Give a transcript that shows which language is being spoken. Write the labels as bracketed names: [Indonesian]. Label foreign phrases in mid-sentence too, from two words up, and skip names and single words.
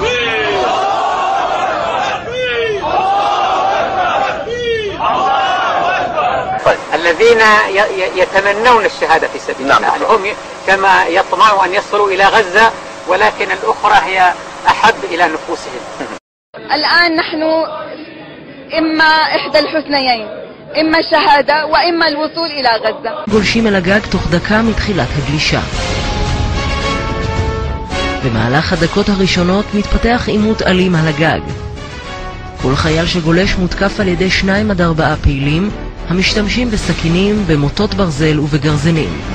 [Arabic] الذين يتمنون الشهادة في سبيل الله، هم كما يطمعوا أن يصلوا إلى غزة، ولكن الأخرى هي أحب إلى نفوسهم. الآن نحن إما إحدى الحسنيين، إما الشهادة وإما الوصول إلى غزة. [Hebrew] גולשים אל הגג תוך דקה מתחילת הגלישה. במהלך הדקות הראשונות מתפתח עימות אלים על הגג. כל חייל שגולש מותקף על ידי 2 עד 4 פעילים המשתמשים בסכינים, במוטות ברזל ובגרזנים.